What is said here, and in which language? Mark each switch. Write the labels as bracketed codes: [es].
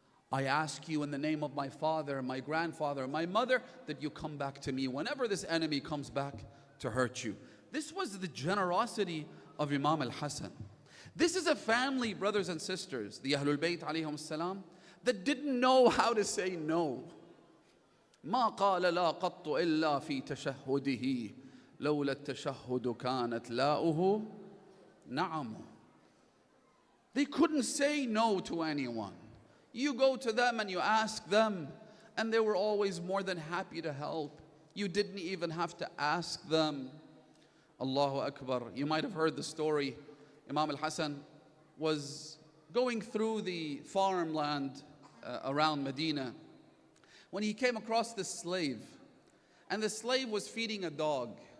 [en] I ask you in the name of my father, my grandfather, my mother, that you come back to me whenever this enemy comes back to hurt you. This was the generosity of Imam Al-Hassan. This is a family, brothers and sisters, the Ahlul Bayt alayhim salam, that didn't know how to say no. [ar] ما قال لا قط إلا في تشهده لولا التشهد كانت لاؤه نعم. [en] They couldn't say no to anyone. You go to them and you ask them, and they were always more than happy to help. You didn't even have to ask them. Allahu Akbar. You might have heard the story. Imam Al-Hassan was going through the farmland around Medina when he came across this slave, and the slave was feeding a dog.